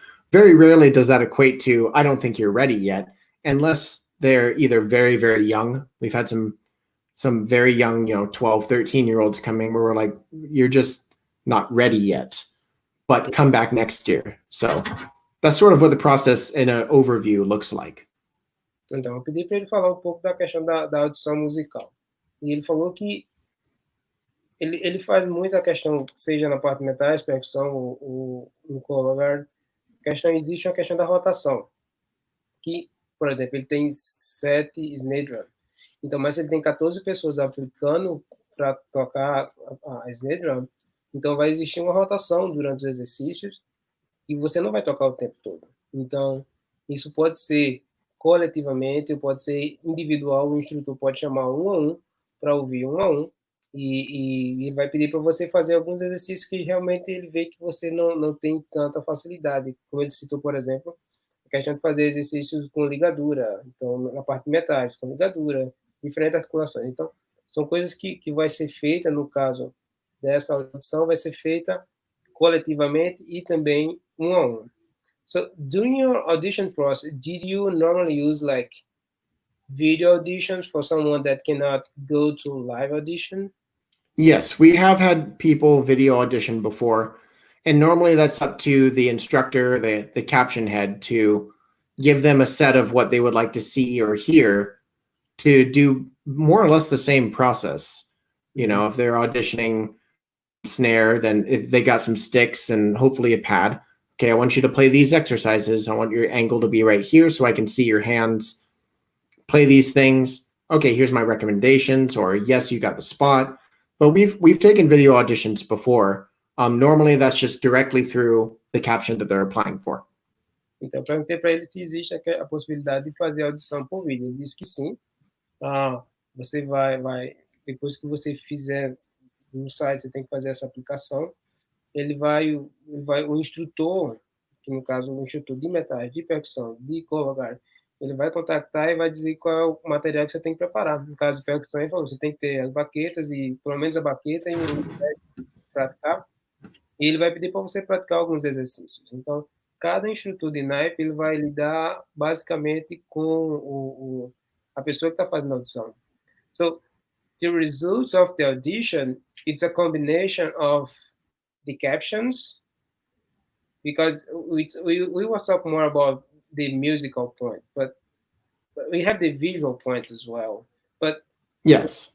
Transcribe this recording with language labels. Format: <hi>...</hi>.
<en>Very rarely does that equate to, I don't think you're ready yet, unless they're either very, very young. We've had some very young, 12, 13-year-olds coming where we're like, you're just not ready yet, but come back next year. So that's sort of what the process in an overview looks like.</en> <pt>Então, eu pedi para ele falar um pouco da questão da audição musical. E ele falou que ele faz muita questão, seja na parte de metais, percussão ou no colo, existe uma questão da rotação. Que, por exemplo, ele tem 7 snare drum. Então, mas ele tem 14 pessoas aplicando para tocar a snare drum, então vai existir uma rotação durante os exercícios e você não vai tocar o tempo todo. Então, isso pode ser coletivamente, pode ser individual, o instrutor pode chamar um a um para ouvir um a um, e ele vai pedir para você fazer alguns exercícios que realmente ele vê que você não tem tanta facilidade, como ele citou, por exemplo, a questão de fazer exercícios com ligadura, então, na parte de metais, com ligadura, diferentes articulações. Então, são coisas que vai ser feita, no caso dessa audição, vai ser feita coletivamente e também um a um.</pt> <en>So, during your audition process, did you normally use like video auditions for someone that cannot go to live audition? Yes, we have had people video audition before, and normally that's up to the instructor, the caption head, to give them a set of what they would like to see or hear to do more or less the same process. If they're auditioning snare, then if they got some sticks and hopefully a pad, okay, I want you to play these exercises. I want your angle to be right here so I can see your hands. Play these things. Okay, here's my recommendations, or yes, you got the spot. But we've taken video auditions before. Normally that's just directly through the caption that they're applying for.</en> <pt>Então, eu perguntei para ele se existe a possibilidade de fazer audição por vídeo. Ele disse que sim. Você vai, depois que você fizer no site, você tem que fazer essa aplicação. O instrutor, que no caso o instrutor de metais, de percussão, de colo, ele vai contactar e vai dizer qual é o material que você tem que preparar. No caso de percussão, ele falou, você tem que ter as baquetas, e pelo menos a baqueta e um praticar. E ele vai pedir para você praticar alguns exercícios. Então, cada instrutor de naipe, ele vai lidar basicamente com a pessoa que está fazendo a audição. So,</pt> <en>the results of the audition, it's a combination of the captions, because we was talking more about the musical point, but we have the visual point as well. But Yes.</en>